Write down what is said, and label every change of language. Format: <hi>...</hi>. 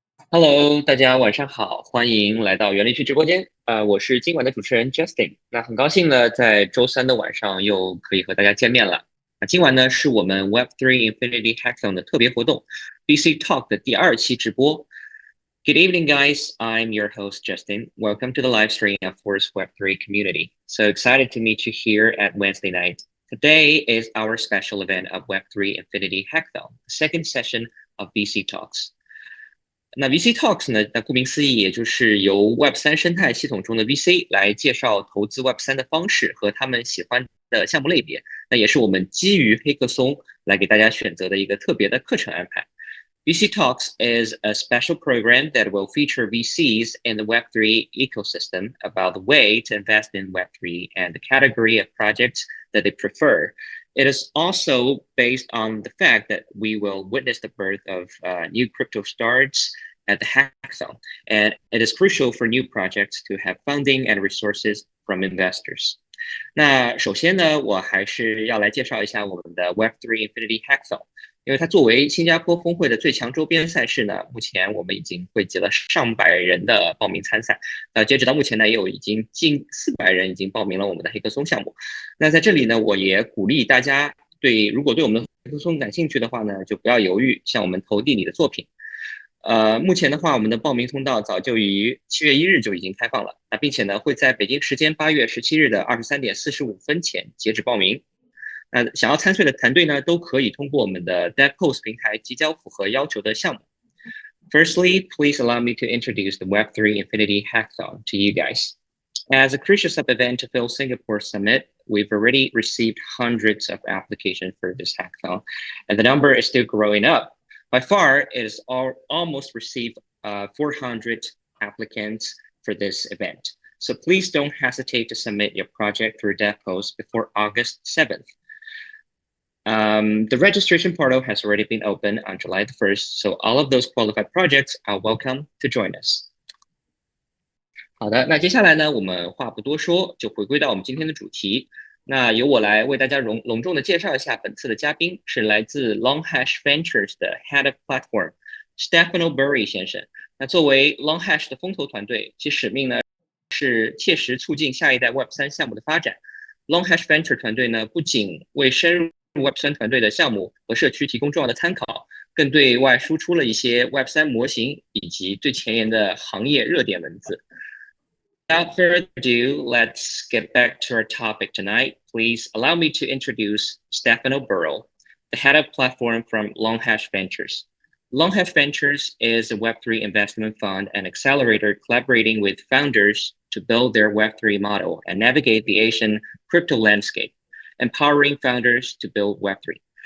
<zh>Hello，大家晚上好，欢迎来到园林区直播间。我是今晚的主持人 Justin。那很高兴呢，在周三的晚上又可以和大家见面了。今晚呢是我们 Web3 Infinity Hackathon 的特别活动，VC Talk 的第2期直播。</zh> <en>Good evening, guys. I'm your host Justin. Welcome to the live stream of Force Web3 community. So excited to meet you here at Wednesday night. Today is our special event of Web3 Infinity Hackathon, the second session of VC Talks.</en> <zh>那 VC Talks 呢？那顾名思义，也就是由 Web3生态系统中的 VC 来介绍投资 Web3的方式和他们喜欢的项目类别。那也是我们基于黑客松来给大家选择的一个特别的课程安排。</zh> <en>VC Talks is a special program that will feature VCs in the Web3 ecosystem about the way to invest in Web3 and the category of projects that they prefer. It is also based on the fact that we will witness the birth of new crypto startups at the hackathon, and it is crucial for new projects to have funding and resources from investors.</en> <zh>那首先呢，我还是要来介绍一下我们的 Web3 Infinity Hackathon，因为它作为新加坡峰会的最强周边赛事呢，目前我们已经汇集了上百人的报名参赛。截止到目前呢，也有已经近400人已经报名了我们的黑客松项目。那在这里呢，我也鼓励大家如果对我们的黑客松感兴趣的话呢，就不要犹豫，向我们投递你的作品。目前的话，我们的报名通道早就于7月1日就已经开放了，并且呢，会在北京时间8月17日的23:45前截止报名。想要参赛的团队呢，都可以通过我们的 DevPost 平台提交符合要求的项目。</zh> <en>Firstly, please allow me to introduce the Web3 Infinity Hackathon to you guys. As a crucial sub-event to FIL-Singapore Summit, we've already received hundreds of applications for this hackathon, and the number is still growing up. By far, it has almost received 400 applicants for this event. So please don't hesitate to submit your project through DevPost before August 7th. The registration portal has already been opened on July the 1st, so all of those qualified projects are welcome to join us.</en> <zh>好的，那接下来呢，我们话不多说，就回归到我们今天的主题。那由我来为大家隆重的介绍一下本次的嘉宾，是来自 Longhash Ventures 的 Head of Platform Stefano Burry 先生。那作为 Longhash 的风投团队，其使命呢是切实促进下一代 Web3 项目的发展。 Longhash Venture 团队呢，不仅为深入 Web3 团队的项目和社区提供重要的参考，更对外输出了一些 Web3 模型以及最前沿的行业热点文字。</zh> <en>Without further ado, let's get back to our topic tonight. Please allow me to introduce Stefano Burrell, the head of platform from Longhash Ventures. Longhash Ventures is a Web3 investment fund and accelerator collaborating with founders to build their Web3 model and navigate the Asian crypto landscape, empowering founders to build Web3.</en>